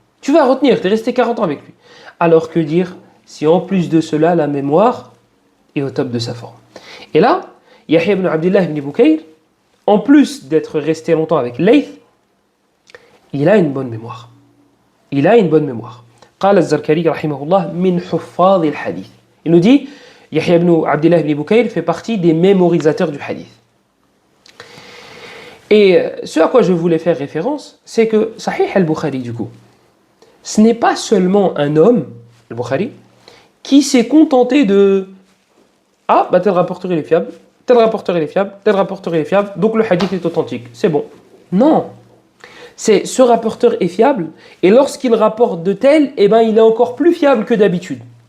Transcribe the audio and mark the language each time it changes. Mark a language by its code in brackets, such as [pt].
[fr] Tu vas retenir, tu es resté 40 ans avec lui. Alors que dire si en plus de cela, la mémoire est au top de sa forme. Et là, Yahya ibn Abdullah ibn Bukayr, en plus d'être resté longtemps avec Layth, il a une bonne mémoire. Il a une bonne mémoire. [ar] قال الزركري رحمه الله من حفاظ الحديث. [fr] Il nous dit, Yahya ibn Abdullah ibn Bukayr fait partie des mémorisateurs du hadith. Et ce à quoi je voulais faire référence, c'est que Sahih al-Bukhari, du coup, ce n'est pas seulement un homme, al-Bukhari, qui s'est contenté de « Ah, bah tel rapporteur il est fiable, tel rapporteur il est fiable, tel rapporteur il est fiable, donc le hadith est authentique, c'est bon. » Non, c'est ce rapporteur est fiable, et lorsqu'il rapporte de tel, eh ben, il est encore plus fiable que d'habitude.